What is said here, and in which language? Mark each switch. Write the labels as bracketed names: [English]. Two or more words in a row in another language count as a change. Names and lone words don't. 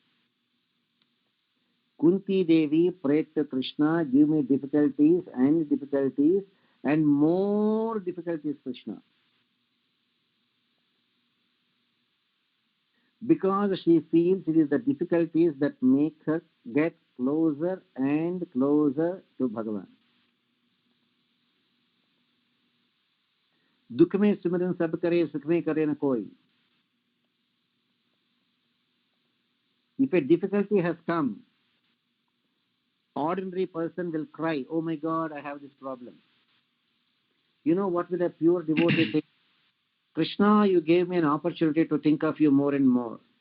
[English] Kunti Devi prayed to Krishna, give me difficulties and more difficulties, Krishna. Because she feels it is the difficulties that make her get closer and closer to Bhagavan. [Hindi] दुख में सिमरन सब करे, सुख में करे न कोई. [English] If a difficulty has come, ordinary person will cry, oh my God, I have this problem. You know what will a pure devotee think? Krishna, you gave me an opportunity to think of you more and more.